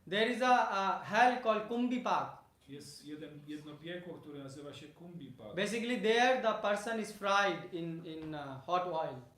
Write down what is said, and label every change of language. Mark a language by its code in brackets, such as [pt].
[en] There is a hell called Kumbipak. [pl] Jest jedno piekło, które nazywa się Kumbipak. [en] Basically there the person is fried in hot oil.